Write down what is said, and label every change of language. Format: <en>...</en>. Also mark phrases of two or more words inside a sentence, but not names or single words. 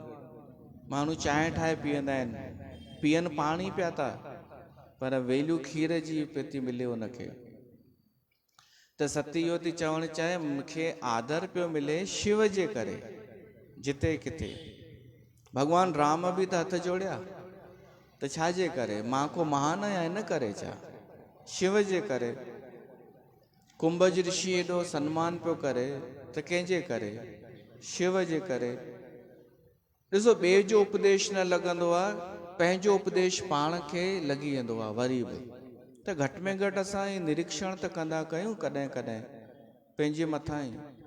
<sd>माण्हू चांहि ठाहे पीअंदा आहिनि, पीअनि पाणी पिया था, पर वैल्यू खीर जी पे थी मिले उनखे। त सती इहो थी चवणु चाहे, मूंखे आदर पियो मिले शिव जे करे। जिते किथे भगवान राम बि त हथ जोड़िया, त छाजे करे? मां को महान आहियां इन करे छा? शिव जे करे। कुंभज ऋषि एॾो सम्मान पियो करे त कंहिंजे करे? शिव जे करे। ॾिसो, ॿिए जो उपदेश न लॻंदो आहे, पंहिंजो उपदेश पाण खे लॻी वेंदो आहे वरी बि। त घटि में घटि असां ई निरीक्षण त कंदा कयूं कॾहिं कॾहिं पंहिंजे मथां ई।</sd>